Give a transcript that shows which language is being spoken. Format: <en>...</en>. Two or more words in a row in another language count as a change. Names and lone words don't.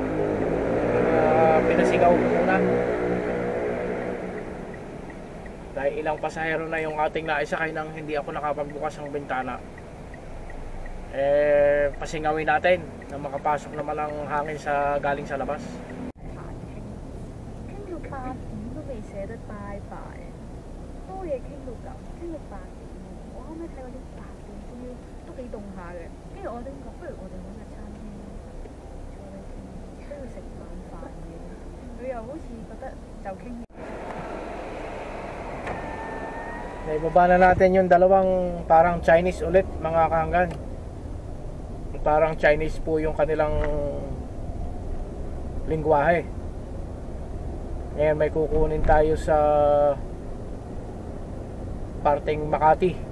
<tl>Pinasigaw ko muna. Dahil ilang pasahero na yung ating naisakay nang hindi ako nakapagbukas ng bintana. pasingawin natin na makapasok naman ang hangin sa galing sa labas.</tl> <yue>傾到8點都未捨得拜拜，多嘢傾到咁，傾到8點喎。我後尾睇嗰啲8點終於都幾凍下嘅，跟住我哋講不如我哋揾個餐廳坐低傾，都要食晚飯嘅。佢又好似覺得就傾。</yue> <tl>Naibaba na natin yung dalawang parang Chinese ulit mga kahanggan. Parang Chinese po yung kanilang lingwahe. Ngayon may kukunin tayo sa parteng Makati.</tl>